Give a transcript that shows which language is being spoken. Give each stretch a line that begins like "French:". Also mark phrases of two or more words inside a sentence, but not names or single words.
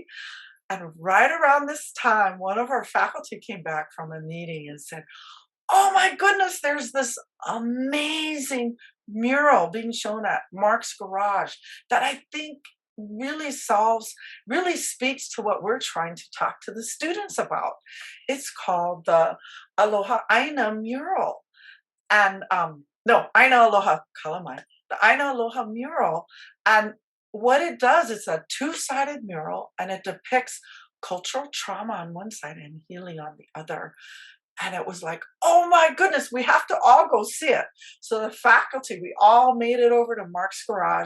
English: And right around this time, one of our faculty came back from a meeting and said, oh my goodness, there's this amazing mural being shown at Mark's Garage that I think really speaks to what we're trying to talk to the students about. It's called the Aloha ʻāina mural.
Hawaiian: And ʻāina aloha kalamai.
English: The ʻāina aloha mural. And what it does, it's a two-sided mural, and it depicts cultural trauma on one side and healing on the other. And it was like, oh my goodness, we have to all go see it. So the faculty, we all made it over to Mark's garage.